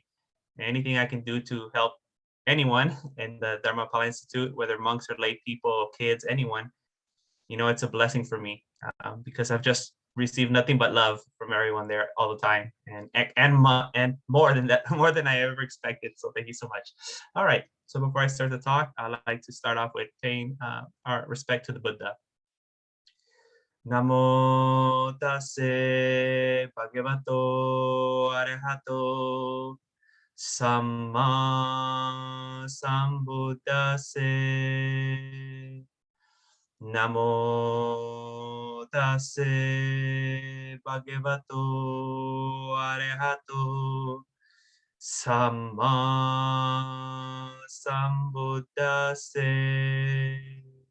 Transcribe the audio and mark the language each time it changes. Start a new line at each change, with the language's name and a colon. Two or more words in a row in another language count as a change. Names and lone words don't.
English: Anything I can do to help anyone in the Dharmapala Institute, whether monks or lay people, kids, anyone, it's a blessing for me because I've just received nothing but love from everyone there all the time, and more than that, more than I ever expected. So thank you so much. All right. So before I start the talk, I'd like to start off with paying our respect to the Buddha.
Pali: Namo tase bhagavato arahato Samma Sambuddhase. Namo tase bhagavato arahato Samma Sambuddhase.